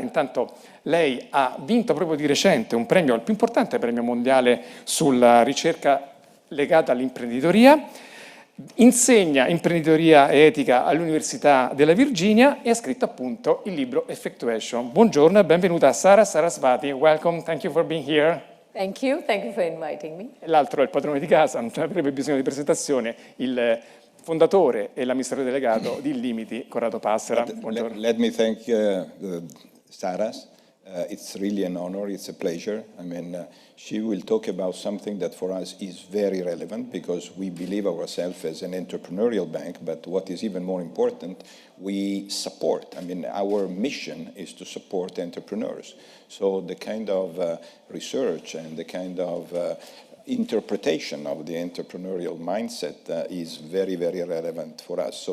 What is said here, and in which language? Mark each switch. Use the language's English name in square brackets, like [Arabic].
[Italian] Intanto lei ha vinto proprio di recente un premio, il più importante premio mondiale sulla ricerca legata all'imprenditoria, insegna imprenditoria e etica all'Università della Virginia e ha scritto appunto il libro Effectuation. Buongiorno e benvenuta Saras Sarasvathy. [English] Welcome, thank you for being here. Thank you for inviting me. [Italian] L'altro è il padrone di casa, non avrebbe bisogno di presentazione, il fondatore e l'amministratore delegato di Illimity, Corrado Passera. Buongiorno. [English] Let me thank Saras. It's really an honor, it's a pleasure. I mean, she will talk about something that for us is very relevant because we believe ourselves as an entrepreneurial bank, but what is even more important, we support. I mean, our mission is to support entrepreneurs. So the kind of research and the kind of interpretation of the entrepreneurial mindset is very, very relevant for us.